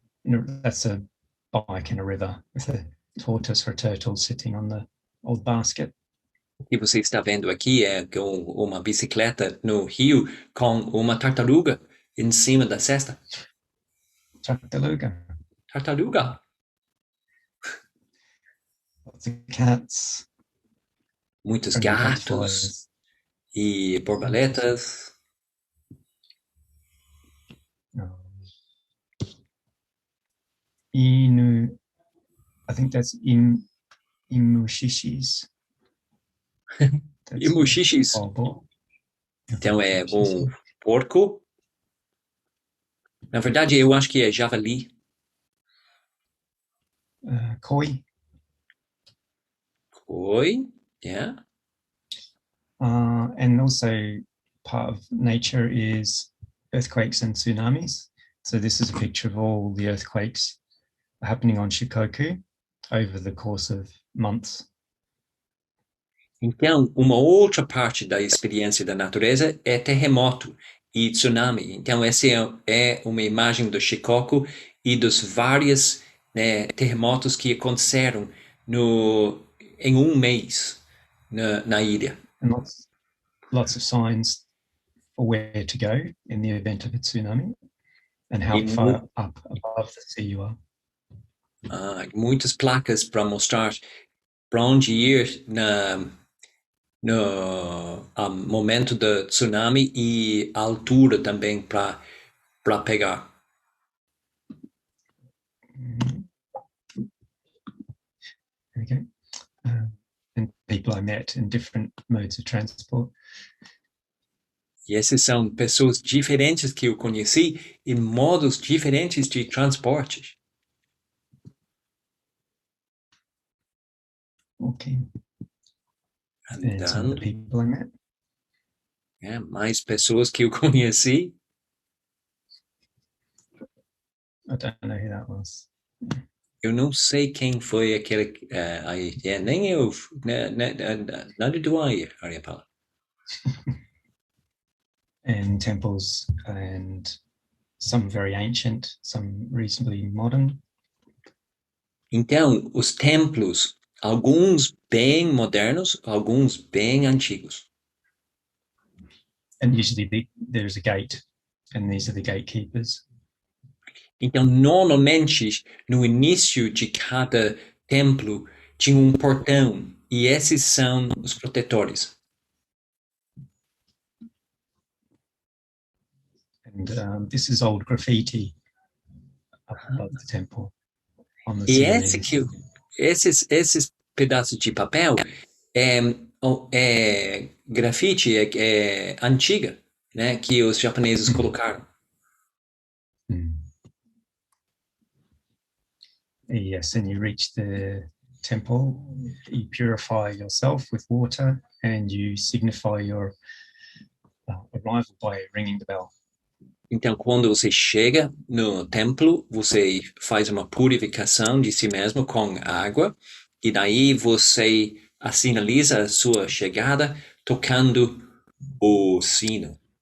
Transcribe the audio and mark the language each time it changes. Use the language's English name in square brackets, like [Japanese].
[English] That's a bike in a river with a tortoise or a turtle sitting on the old basket. [Portuguese] O que você está vendo aqui é uma bicicleta no rio com uma tartaruga em cima da cesta. Tartaruga. Tartaruga. [English] Lots of cats. [Portuguese] Muitos [English] Friendly [Portuguese] gatos [English] butterflies. [Portuguese] e borboletas. [English] Inu, I think that's imushishis. [Portuguese] E muxixis. Então é porco. Na verdade, eu acho que é javali. [English] Koi. Koi, yeah. And also part of nature is earthquakes and tsunamis. So this is a picture of all the earthquakes happening on Shikoku over the course of months. [Portuguese] Então, uma outra parte da experiência da natureza é terremoto e tsunami. Então, essa é uma imagem do Shikoku e dos vários, né, terremotos que aconteceram em um mês na ilha. [English] And lots of signs for where to go in the event of a tsunami and how far up above the sea you are. [Portuguese] Muitas placas para mostrar para onde ir no momento do tsunami e a altura também para pegar. [English] Okay. And people I met in different modes of transport. [Portuguese] E essas são pessoas diferentes que eu conheci em modos diferentes de transporte. [English] Okay. And some of the people I met. [Portuguese] Mais pessoas que eu conheci. [English] I don't know who that was. [Portuguese] Eu não sei quem foi aquele aí. Nem eu. Nada do Aryapala. [English] And temples, and some very ancient, some reasonably modern. [Portuguese] Então, os templos, alguns bem modernos, alguns bem antigos. [English] And usually there's a gate, and these are the gatekeepers. [Portuguese] Então, normalmente, no início de cada templo, tinha um portão, e esses são os protetores. [English] And this is old graffiti up above the temple on the [Portuguese] E esses pedaços de papel é grafite é antiga, né, que os japoneses colocaram. [English] Yes, and you reach the temple, you purify yourself with water, and you signify your arrival by ringing the bell. [Portuguese] Então, quando você chega no templo, você faz uma purificação de si mesmo com água, e daí você sinaliza a sua chegada tocando o sino.